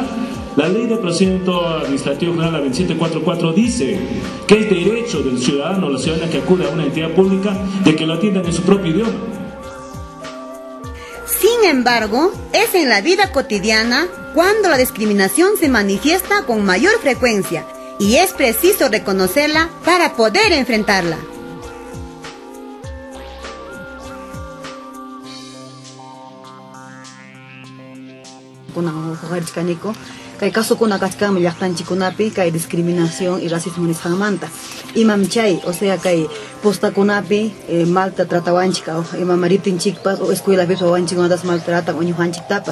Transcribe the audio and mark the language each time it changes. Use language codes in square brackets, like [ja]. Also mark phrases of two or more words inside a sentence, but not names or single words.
[es] La Ley de Procedimiento Administrativo General, la 2744, dice que es derecho del ciudadano o la ciudadana que acude a una entidad pública de que lo atiendan en su propio idioma. Sin embargo, es en la vida cotidiana cuando la discriminación se manifiesta con mayor frecuencia y es preciso reconocerla para poder enfrentarla. [qu] Kay kasukuna kachkami llaqtanchikunapi kay [es] discriminación y racismo [qu] nisqanmanta. Imam chay, [es] o sea [qu] kay postakunapi malta tratawanchika, imam mariptinchikpas o escuelapi wawanchikunatas maltratan uñujanchiktapas.